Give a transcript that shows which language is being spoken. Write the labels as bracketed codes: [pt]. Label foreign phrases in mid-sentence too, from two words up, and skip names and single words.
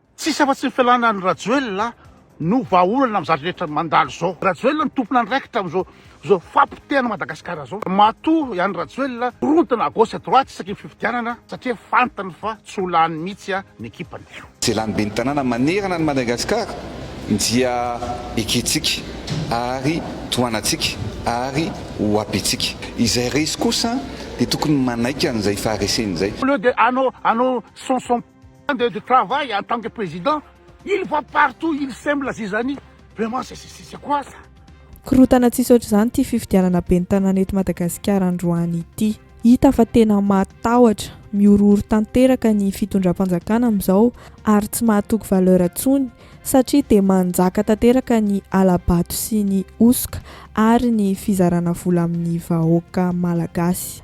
[mg] tsisy afa-tsy ny fialana ny Rajoelina no vahaolana amin'izany rehetra mandalo zao. Rajoelina ny tompona andraikitra amin'izao fampitena Madagasikara zao. Matoa ihany Rajoelina rontana [fr] à gauche à droite [mg] isaky ny fifidianana satria fantany fa tsy ho lany mihitsy ny ekipany. Zay lany be ny tanàna manerana ny Madagasikara dia eketsika ary toanatsika ary hoapetsika. Izay resy kosa dia tokony manaiky an'izay fahareseny zay. [fr] Au lieu de hanao son de travail en tant que président, il va partout, il sème la zizanie. Vraiment, c'est quoi ça? [mg] Korotana tsisy ohatr'izany ity fifidianana be ny tanàna eto Madagasikara androany ity. Hita fa tena matahotra, miororo tanteraka ny fitondram-panjakana amin'izao ary tsy mahatoky valeur atsony satria dia manjaka tanteraka ny alabato sy ny osoka ary ny fizarana vola amin'ny vahoaka malagasy.